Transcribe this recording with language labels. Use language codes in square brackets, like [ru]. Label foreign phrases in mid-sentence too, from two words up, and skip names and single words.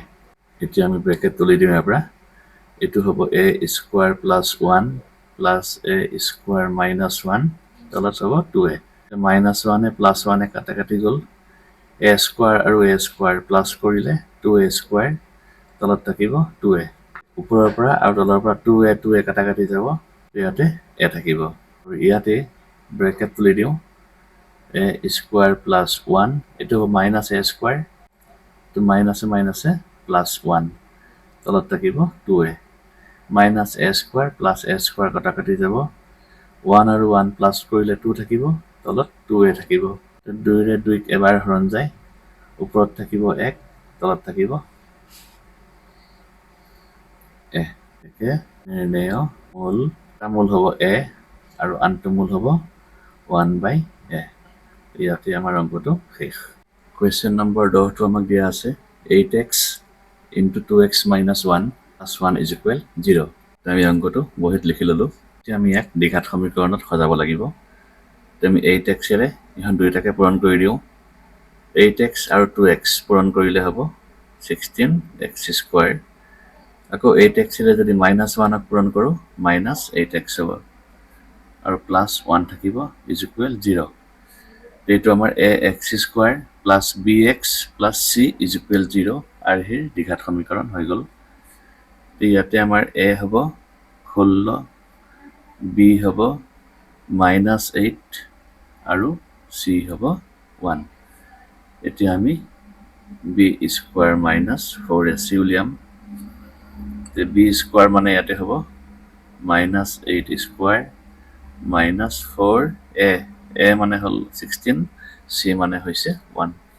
[as] এতিয়া আমি ব্ৰেকেট তুলি দিম ইয়াৰ পৰা এটো হ'ব [en] a square plus 1 plus a square minus 1 [as] তলত হ'ব [en] 2a minus 1 [as] এ [en] plus 1 [as] এ কাটা কাটি গল [en] a square [as] আৰু a square plus কৰিলে [en] 2a square [as] তলত থাকিব 2a ওপৰৰ পৰা আৰু তলৰ পৰা 2a কাটা কাটি যাব ইয়াতে a থাকিব আৰু ইয়াতে ব্ৰেকেট তুলি দিও [en] a square plus 1 [as] এটো [en] minus a square [as] তো minus এ plus 1 তলত থাকিব [en] 2a minus a square plus a square [as] কাটা কাটি যাব 1 আৰু 1 plus কৰিলে 2 থাকিব তলত 2a থাকিব 2 ৰে 2 এবাৰ হৰণ যায় ওপৰত থাকিব 1 তলত থাকিব a একে নিৰ্ণয় মূল হ'ব a আৰু আনটো মূল হ'ব [en] 1 by a [as] ইয়াতে আমাৰ অংকটো শেষ কোৱেশ্চন নম্বৰ 10 টো আমাক দিয়া আছে [en] 8x into 2x minus 1 plus 1 is [as] equal 0 আমি অংকটো বহিত লিখি ললো এতিয়া আমি এক দ্বিঘাত সমীকৰণত সজাব লাগিব আমি 8x এৰে ইহন দুইটাকে পূৰণ কৰি দিও 8x আৰু 2x পূৰণ কৰিলে হ'ব [en] 16x square [as] আকৌ 8x এৰে যদি -1 ক পূৰণ কৰো -8x হ'ব আৰু +1 [en] থাকিব is equal 0 [as] এইটো আমাৰ [en] ax square plus bx plus c is equal [as] 0 আৰু হে দ্বিঘাত সমীকৰণ হৈ গল ইয়াতে আমাৰ a হ'ব 16 b হ'ব -8 আৰু c হ'ব 1 এতিয়া আমি [en] b square minus 4ac [as] উলিয়াম তে [en] b square [as] মানে ইয়াতে হ'ব [en] -8 square minus 4a [as] মানে হল 16 c মানে হৈছে 1